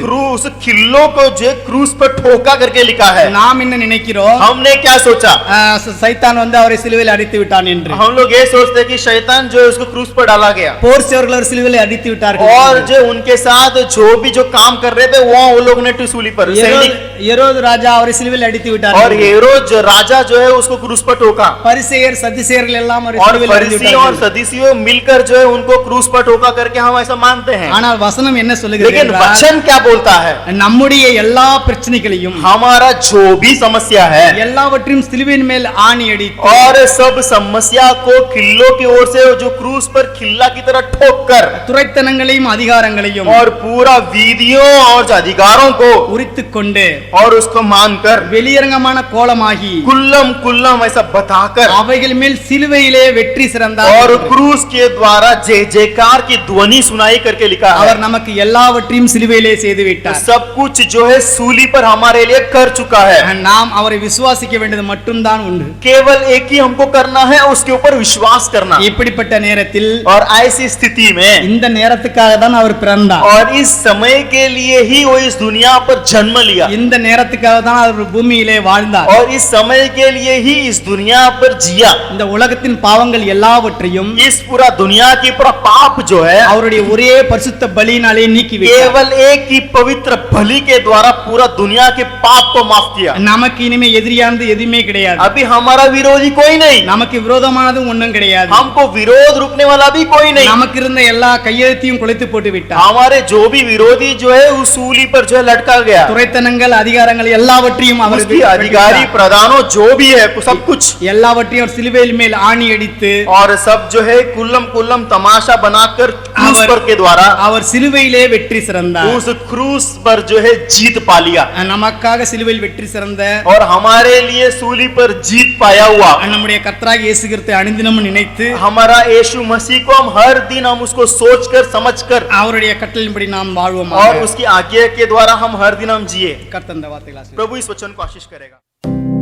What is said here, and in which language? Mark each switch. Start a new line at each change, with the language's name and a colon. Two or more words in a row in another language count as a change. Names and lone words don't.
Hindi: क्रूस किल्लों को जो क्रूस पर ठोका करके लिखा है.
Tamil: நாம் என்ன நினைக்கிறோம்?
Hindi: हमने क्या सोचा?
Tamil: சைத்தான் வந்து அவரை சிலுவையில் அடித்து விட்டான் என்று.
Hindi: हम लोग ये सोचते हैं कि शैतान जो है उसको क्रूस पर डाला गया.
Tamil: போர் செய்வர்கள் அவர் சிலுவையில் அடித்து விட்டார்கள்.
Hindi: और जो उनके साथ जो भी जो काम कर रहे थे वो लोग ने सूली पर
Tamil: हेरोद ராஜா அவரை சிலுவையில் அடித்து விட்டார்.
Hindi: और हेरोद जो राजा जो है उसको क्रूस पर ठोका.
Tamil: பரிசேயர் சதுசேயர்கள் எல்லாம் அவரை
Hindi: और
Tamil: சிலுவையில் அடித்து
Hindi: फरीसियों और
Tamil: விட்டார்கள்.
Hindi: सदूसियों मिलकर जो है उनको क्रूस पर ठोका करके हम ऐसा मानते हैं.
Tamil: ஆனால் वचனம் என்ன சொல்லுகிறது
Hindi: लेकिन
Tamil: என்றால்,
Hindi: वचन क्या बोलता है?
Tamil: நம்முடைய எல்லா பிரச்சனைகளையும்
Hindi: हमारा जो भी समस्या है
Tamil: எல்லாவற்றையும் சிலுவையின் மேல் ஆணி அடித்து
Hindi: और सब समस्या को किल्लों की ओर से जो क्रूस पर किल्ला की तरह ठोक कर
Tamil: துரைத்தனங்களையும் அதிகாரங்களையும்
Hindi: और पूरा विधियों और जो अधिकारों को
Tamil: உரித்துக் கொண்டு
Hindi: और उसको मानकर
Tamil: வெளியரங்கமான கோலமாகி
Hindi: कुल्लम ऐसा बताकर
Tamil: அவைகள் மேல் சிலுவையிலே வெற்றி சிறந்தார்.
Hindi: और क्रूस के द्वारा जय जयकार की ध्वनि सुनाई करके लिखा है.
Tamil: அவர் நமக்கு எல்லாவற்றையும் சிலுவையிலே செய்து விட்டார்.
Hindi: सब कुछ जो है सूली पर हमारे लिए कर चुका है.
Tamil: நாம் அவரை விசுவாசிக்க வேண்டியது மட்டும்தான் உண்டு.
Hindi: केवल एक ही हमको करना है, उसके ऊपर विश्वास करना.
Tamil: இப்படிப்பட்ட நேரத்தில்
Hindi: और ऐसी स्थिति में
Tamil: இந்த நேரத்துக்காக தான் அவர் பிறந்தார்.
Hindi: और इस समय के लिए ही वो इस दुनिया पर जन्म लिया.
Tamil: இந்த நேரத்துக்காக தான் அவர் பூமியிலே வாழ்ந்தார்.
Hindi: और इस समय के लिए ही इस दुनिया पर जिया.
Tamil: இந்த உலகத்தின் பாவங்கள் எல்லாவற்றையும்
Hindi: इस पूरा दुनिया की पूरा पाप जो है
Tamil: அவருடைய ஒரே பரிசுத்த பலியினாலே நீக்கி விட்டார்.
Hindi: केवल एक ही पवित्र बलि के द्वारा पूरा दुनिया के पाप को माफ किया.
Tamil: நமக்கு இனிமே எதிரியானது எதுவுமே கிடையாது.
Hindi: अभी हमारा विरोधी कोई नहीं.
Tamil: நமக்கு விரோதமானது ஒண்ணும் கிடையாது.
Hindi: हमको विरोध विरोध रुकने वाला भी कोई नहीं।
Tamil: நமக்கு இருந்த எல்லா கையெழுத்தையும் குலைத்து போட்டு விட்டார்.
Hindi: हमारे जो भी विरोधी जो है उस सूली पर जो है लटका गया।
Tamil: துரைத்தனங்கள் அதிகாரங்கள் எல்லாவற்றையும் அவர்
Hindi: उसकी अधिकारी प्रधानों जो भी है सब कुछ
Tamil: எல்லாவற்றையும் அவர் சிலுவையில் மேல் ஆணி அடித்து
Hindi: और सब जो है कुल्लम कुल्लम तमाशा बनाकर क्रूस पर के द्वारा
Tamil: அவர் சிலுவையிலே வெற்றி சிறந்தார்.
Hindi: उस क्रूस पर जो है जीत पा लिया
Tamil: நமக்காக சிலுவையில் வெற்றி சிறந்த
Hindi: और हमारे लिए सूली पर जीत पाया हुआ
Tamil: நம்முடைய கர்த்தராகிய இயேசு கிறிஸ்துவை அனுதினமும் நினைத்து
Hindi: हमारा यीशु मसीह को हम हर दिन हम उसको सोचकर समझकर
Tamil: அவருடைய கட்டளையின்படி நாம் வாழ்வோம்.
Hindi: और उसकी आज्ञा के द्वारा हम हर दिन हम जिए।
Tamil: கர்த்தர் இந்த வார்த்தைகளை ஆசீர்வதிப்பார்.
Hindi: प्रभु इस वचन को आशीष करेगा।